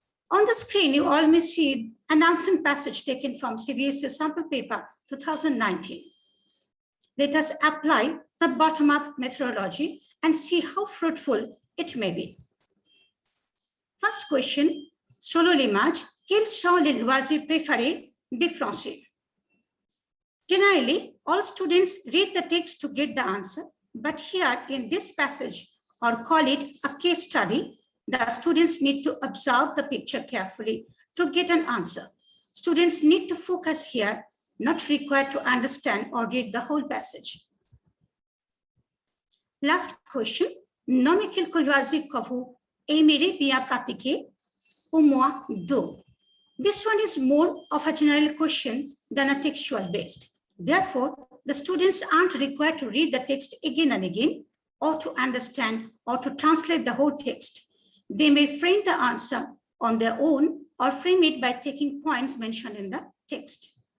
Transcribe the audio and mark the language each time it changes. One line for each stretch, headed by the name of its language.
English: On the screen, you all may see an answer passage taken from CBSE sample paper 2019. Let us apply the bottom-up methodology and see how fruitful it may be. First question,
French: selon l'image, quels sont les loisirs préférés des Français?
English: Generally, all students read the text to get the answer, but here in this passage, or call it a case study, the students need to observe the picture carefully to get an answer. Students need to focus here, not required to understand or read the whole passage.
French: Last question, nommez quelques loisirs que vous aimeriez bien pratiquer, au moins deux.
English: This one is more of a general question than a textual based. Therefore, the students aren't required to read the text again and again, or to understand or to translate the whole text. They may frame the answer on their own or frame it by taking points mentioned in the text.